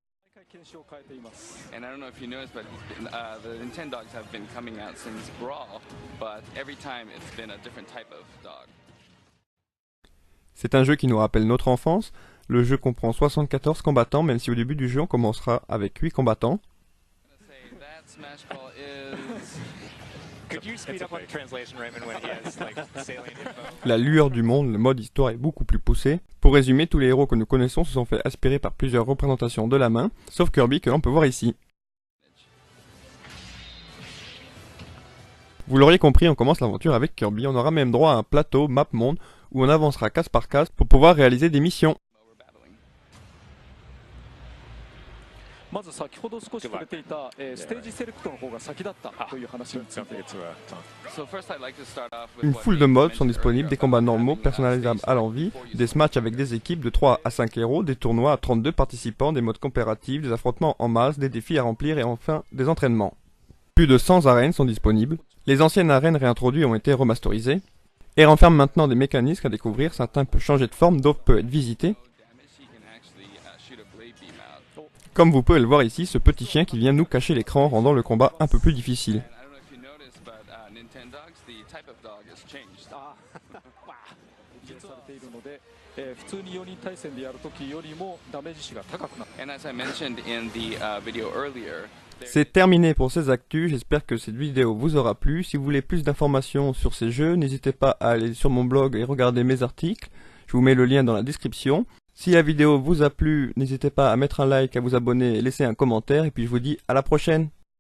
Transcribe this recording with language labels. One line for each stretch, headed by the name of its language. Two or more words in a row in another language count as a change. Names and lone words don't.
French: C'est un jeu qui nous rappelle notre enfance. Le jeu comprend 74 combattants, même si au début du jeu on commencera avec 8 combattants.
English: Could you speed up on the translation, Raymond, when he has like salient info?
French: La lueur du monde, le mode histoire est beaucoup plus poussé. Pour résumer, tous les héros que nous connaissons se sont fait aspirer par plusieurs représentations de la main, sauf Kirby que l'on peut voir ici. Vous l'auriez compris, on commence l'aventure avec Kirby, on aura même droit à un plateau map monde où on avancera case par case pour pouvoir réaliser des missions.
Japanese: まず先ほど少し触れていた、ステージセレクトの方が先だったという話について
French: Une foule de modes sont disponibles, des combats normaux, personnalisables à l'envie, des matchs avec des équipes de 3 à 5 héros, des tournois à 32 participants, des modes coopératifs, des affrontements en masse, des défis à remplir et enfin des entraînements. Plus de 100 arènes sont disponibles. Les anciennes arènes réintroduites ont été remasterisées et renferment maintenant des mécanismes à découvrir. Certains peuvent changer de forme, d'autres peuvent être visités. Comme vous pouvez le voir ici, ce petit chien qui vient nous cacher l'écran, rendant le combat un peu plus difficile.
Japanese: 実されているので、普通に4人対戦でやるときよりもダメージ値が高くなる。
English: And as I mentioned in the video earlier,
French: C'est terminé pour ces actus, j'espère que cette vidéo vous aura plu. Si vous voulez plus d'informations sur ces jeux, n'hésitez pas à aller sur mon blog et regarder mes articles. Je vous mets le lien dans la description. Si la vidéo vous a plu, n'hésitez pas à mettre un like, à vous abonner et laisser un commentaire. Et puis je vous dis à la prochaine.